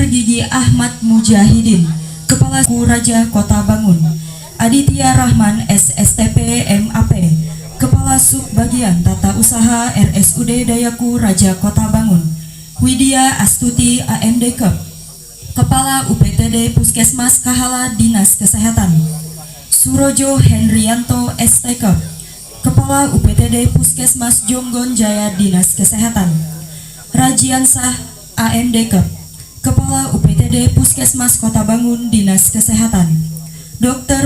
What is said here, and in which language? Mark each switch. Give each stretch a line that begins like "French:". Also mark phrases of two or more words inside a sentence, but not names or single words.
Indonesian: Gigi Ahmad Mujahidin, Kepala Raja Kota Bangun, Aditya Rahman SSTP MAP, Kepala Subbagian Tata Usaha RSUD Dayaku Raja Kota Bangun, Widya Astuti AMDK, Kepala UPTD Puskesmas Kahala Dinas Kesehatan, Surojo Hendrianto STK, Kepala UPTD Puskesmas Jonggon Jaya Dinas Kesehatan, Rajiansah AMDK, Kepala UPTD Puskesmas Kota Bangun Dinas Kesehatan, Dr.